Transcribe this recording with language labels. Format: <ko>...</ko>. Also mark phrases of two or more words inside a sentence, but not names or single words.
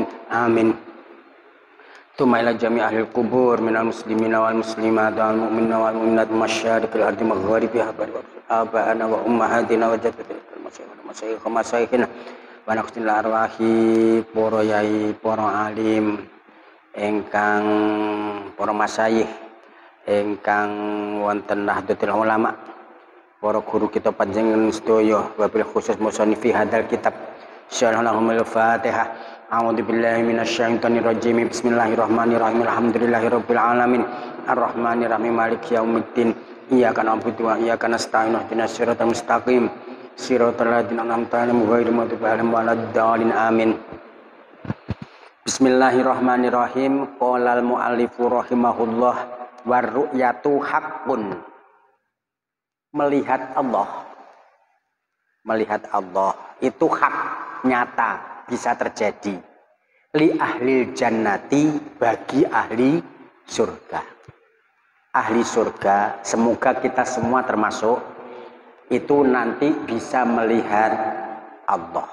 <ar>آمين. ثم إلى جميع أهل قبور من المسلمين والمسلمات والمؤمنين والمؤمنات مشارق الأرض مغاربها آباءنا وأمهاتنا وجداتنا ومشايخنا ونقص الأرواح</ar> <jv>para yai, para alim ingkang para masyayikh ingkang wonten Nahdlatul Ulama, para guru kita panjenengan sedaya,</jv> <ar>وبالخصوص مصنف هذا الكتاب. شرحهم الفاتحة. أعوذ بالله من الشيطان الرجيم. بسم الله الرحمن الرحيم. الحمد لله رب العالمين. الرحمن الرحيم. مالك يوم الدين. إياك نعبد وإياك نستعين. اهدنا الصراط المستقيم. صراط الذين أنعمت عليهم غير المغضوب عليهم ولا الضالين. Amin. بسم الله الرحمن الرحيم. قال المؤلف رحمه الله، والرؤية حق.</ar> <id>Melihat Allah. Melihat Allah itu hak, nyata, bisa terjadi.</id> <ar>لأهل الجنة,</ar> <id>bagi ahli surga. Ahli surga, semoga kita semua termasuk itu nanti bisa melihat Allah.</id>